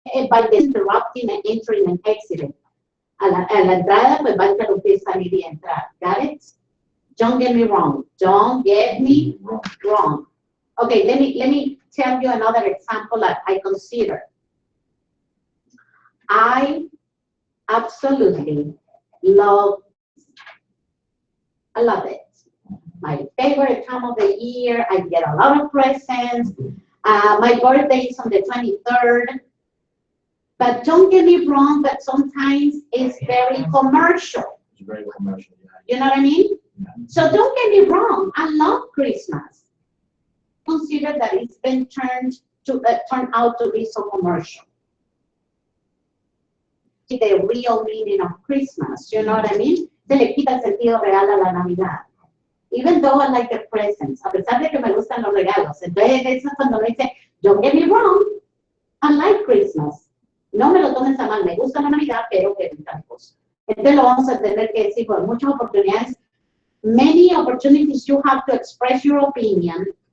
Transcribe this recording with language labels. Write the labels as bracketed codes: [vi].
[en] By interrupting and entering and exiting. [es] A la entrada, pues va a interrumpir, salir y entrar. [en] Got it? Don't get me wrong. Don't get me wrong. Okay, let me tell you another example that I consider. I absolutely love it. My favorite time of the year. I get a lot of presents. My birthday is on the 23rd. But don't get me wrong, but sometimes it's very commercial. It's very commercial, yeah. You know what I mean? Yeah. So don't get me wrong, I love Christmas. Consider that it's been turned out to be so commercial. The real meaning of Christmas, you know what I mean? [es] Se le quita el sentido real a la Navidad. [en] Even though I like the presents, [es] a pesar de que me gustan los regalos. Entonces, eso es cuando me dice, [en] don't get me wrong, I like Christmas. [es] No me lo tomes a mal, me gusta la Navidad, pero que tal cosa. Entonces lo vamos a tener que decir por muchas oportunidades. [en] Many opportunities you have to express your opinion.